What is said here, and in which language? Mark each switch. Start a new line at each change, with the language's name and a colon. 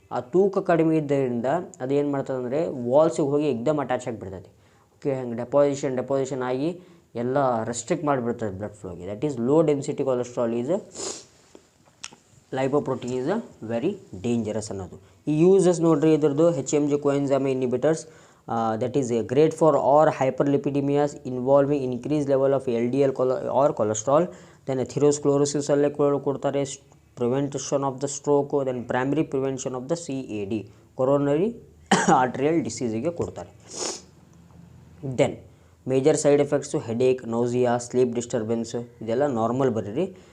Kannada: ಆ ತೂಕ ಕಡಿಮೆ ಇದ್ದರಿಂದ ಅದು ಏನು ಮಾಡ್ತದೆ ಅಂದರೆ ವಾಲ್ಸಿಗೆ ಹೋಗಿ ಎಕ್ದಮ್ ಅಟ್ಯಾಚ್ ಆಗಿಬಿಡ್ತೈತಿ. ಓಕೆ, ಹಂಗೆ ಡೆಪಾಸಿಷನ್ ಆಗಿ ಎಲ್ಲ restrict ಮಾಡಿಬಿಡ್ತದೆ blood ಫ್ಲೋಗೆ.
English: That is low density cholesterol is lipoprotein is very dangerous ಅನ್ನೋದು.
Kannada: ಈ ಯೂಸಸ್ ನೋಡ್ರಿ ಇದ್ರದ್ದು HMG coenzyme inhibitors.
English: That is great for all hyperlipidemias involving increased level of LDL or cholesterol. Then atherosclerosis
Kannada: ಅಲ್ಲೇ ಕೊಡ್ತಾರೆ,
English: prevention of the stroke, then primary prevention of the CAD, coronary arterial disease
Kannada: ಗೆ ಕೊಡ್ತಾರೆ.
English: Then
Kannada: major side effects headache, ನೌಸಿಯಾ, sleep disturbance ಇದೆಲ್ಲ normal ಬರೀರಿ.